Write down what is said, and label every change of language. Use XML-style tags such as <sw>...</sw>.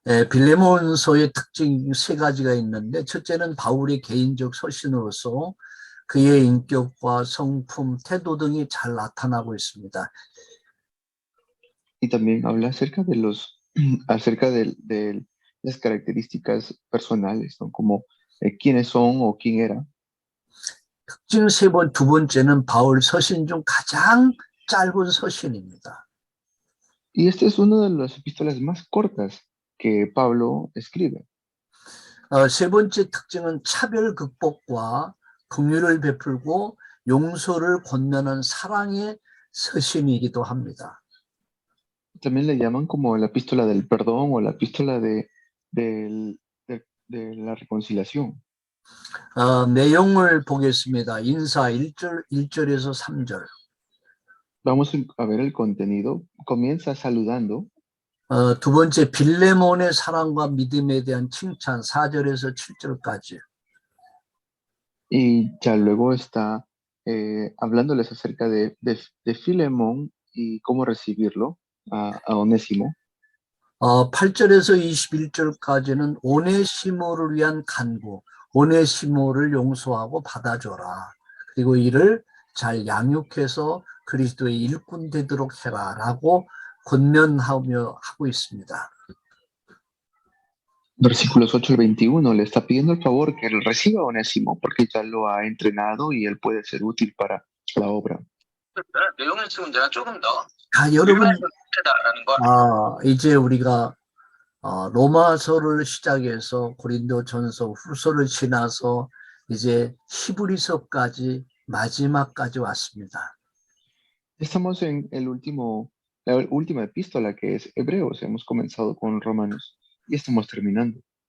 <ko>빌레몬서의 특징 세 가지가 있는데 첫째는 바울의 개인적 서신으로서 그의 인격과 성품, 태도 등이 잘 나타나고 있습니다.</ko> <es>Y también habla acerca de acerca de las características personales, ¿no? Como quiénes son o quién era.</es> <ko>특징 두 번째는 바울 서신 중 가장 짧은 서신입니다.</ko> <es>Y esta es una de las epístolas más cortas que Pablo escribe.</es> <ko>세 번째 특징은 차별 극복과 긍휼을 베풀고 용서를 권면한 사랑의 서신이기도 합니다.</ko> <es>También le llaman como la epístola del perdón o la epístola de la reconciliación.</es> <ko>내용을 보겠습니다. 인사 1절에서 3절.</ko> <es>Vamos a ver el contenido. Comienza saludando.</es> <ko>두 번째 빌레몬의 사랑과 믿음에 대한 칭찬 4절에서 7절까지.</ko> <es>Y ya luego está hablándoles acerca de Filemón y cómo recibirlo a Onésimo.</es> <ko>8절에서 21절까지는 오네시모를 위한 간구, 오네시모를 용서하고 받아줘라. 그리고 이를 잘 양육해서 그리스도의 일꾼 되도록 해라라고 권면하며 하고 있습니다.</ko> <es>Versículos 8 al 21, le está pidiendo el favor que él reciba a Onésimo porque ya lo ha entrenado y él puede ser útil para la obra.</es> <ko>내용을 지금 내가 조금 더 여러분, 다라는 거. 이제 우리가 로마서를 시작해서 고린도전서 후서를 지나서 이제 히브리서까지 마지막까지 왔습니다.</ko> <es>Estamos en la última epístola que es Hebreos. Hemos comenzado con Romanos y estamos terminando.</es>